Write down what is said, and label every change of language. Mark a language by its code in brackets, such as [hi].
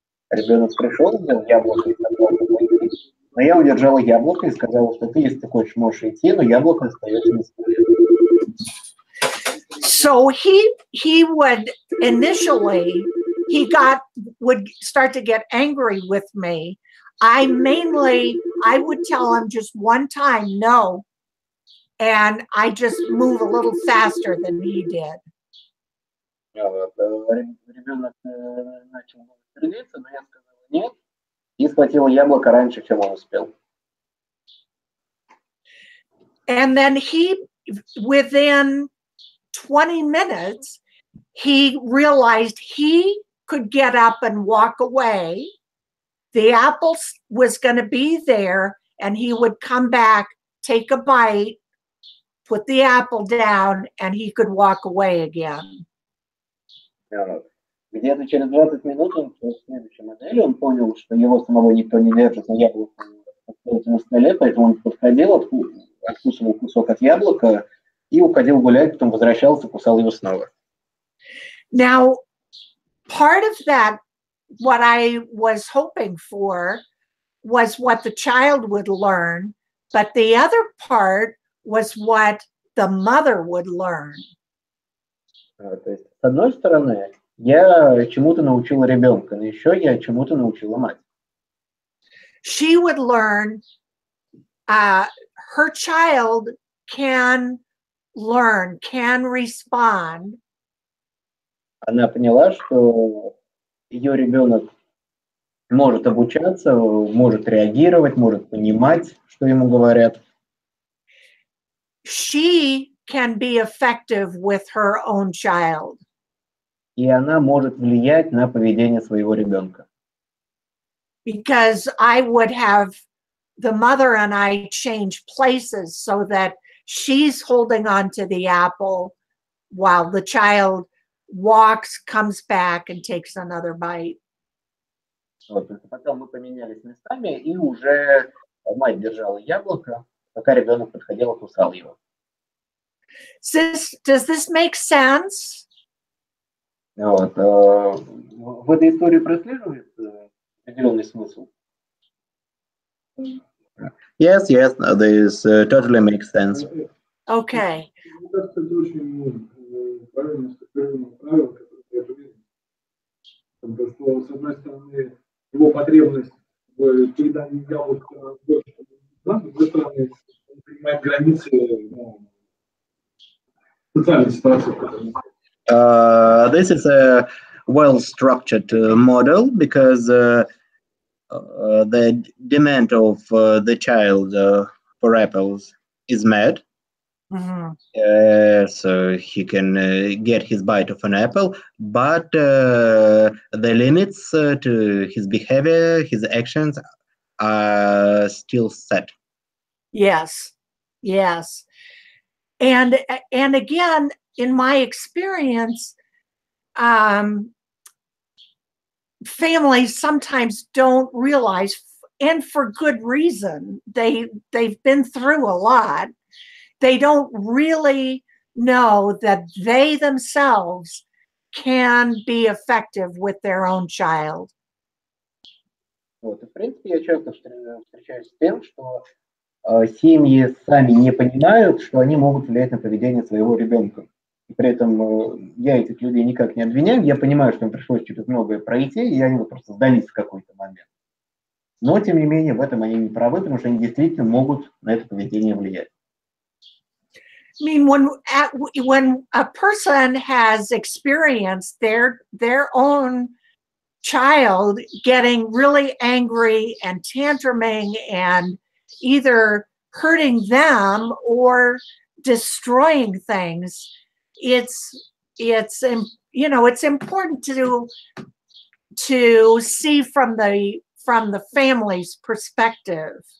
[ru] Ребенок пришел, взял яблоко и сказал, но я удержала яблоко и сказала, что ты, если ты хочешь, можешь идти, но яблоко остается на столе. [en] So he would initially, would start to get angry with me. I would tell him just one time, no, and I just move a little faster than he did. [ru] Вот, ребенок начал сердиться, но я сказала нет, и схватила яблоко раньше, чем он успел. [en] And then within 20 minutes, he realized he could get up and walk away. The apple was going to be there, and he would come back, take a bite, put the apple down, and he could walk away again. [ru] Где-то через 20 минут он в следующей модели он понял, что его самого никто не держит, но яблоко остается на столе, поэтому он подходил, откусывал кусок от яблока и уходил гулять, потом возвращался, кусал его снова. [en] Now, part of that, what I was hoping for, was what the child would learn, but the other part was what the mother would learn. [ru] То есть, с одной стороны, я чему-то научила ребенка, но еще я чему-то научила мать. [en] She would learn, her child can learn, can respond. [ru] Она поняла, что ее ребенок может обучаться, может реагировать, может понимать, что ему говорят. [en] She can be effective with her own child. [ru] И она может влиять на поведение своего ребенка. [en] Because I would have the mother and I change places so that she's holding on to the apple while the child walks, comes back, and takes another bite. [ru] Вот, потом мы поменялись местами, и уже мать держала яблоко, пока ребенок подходил и кусал его. [en] Does this make sense? [ru] Вот, в этой истории прослеживается определенный смысл. [en] Yes, this totally makes sense. Okay. [ru] Мне кажется, это очень правильно сформулировано правило, которое я уверен. Потому что, с одной стороны, его потребность в передании яблока больше, с другой стороны, он принимает границы социальной ситуации. [en] This is a well-structured model because the demand of the child for apples is met. Mm-hmm. So he can get his bite of an apple, but the limits to his behavior, his actions are still set. Yes. And again, in my experience, families sometimes don't realize, and for good reason, they've been through a lot. They don't really know that they themselves can be effective with their own child. [ru] Вот, и, в принципе, я часто встречаюсь с тем, что семьи сами не понимают, что они могут влиять на поведение своего ребенка. И при этом я этих людей никак не обвиняю, я понимаю, что им пришлось через многое пройти, и они вот просто сдались в какой-то момент. Но, тем не менее, в этом они не правы, потому что они действительно могут на это поведение влиять. [en] I mean, when a person has experienced their own child getting really angry and tantruming and either hurting them or destroying things, it's important to see from the family's perspective.